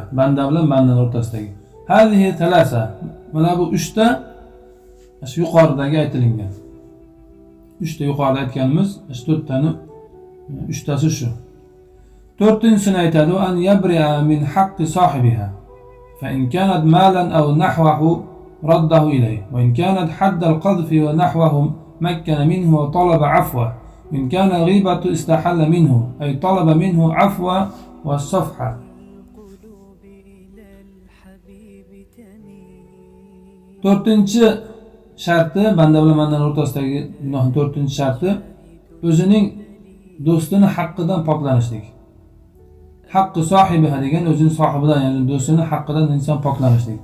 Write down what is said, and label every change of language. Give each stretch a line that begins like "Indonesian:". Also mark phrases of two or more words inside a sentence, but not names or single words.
Uzbek: Banda bilan bandaning o'rtasidagi.
Arabic: هذه ثلاثة.
Uzbek: Mana bu 3 ta shu yuqoridagi aytilgan. 3 ta yuqorida aytganimiz, shu 4 tani 3 tasi shu. 4-sini aytadi,
Arabic: أن يبرأ من حق صاحبها. فإن كانت مالا أو نحوه رده إليه، وإن كانت حد القذف ونحوه مكن منه وطلب عفوه، وإن كان غيبة استحل منه أي طلب منه عفو والصفحة.
Uzbek: 4-chi sharti banda bilan bandaning o'rtasidagi gunohning 4-chi sharti o'zining do'stining haqqidan poklanishlik.
Arabic: حق صاحبها
Uzbek: degan o'zining sohibidan, ya'ni do'stining haqqidan inson poklanishlik.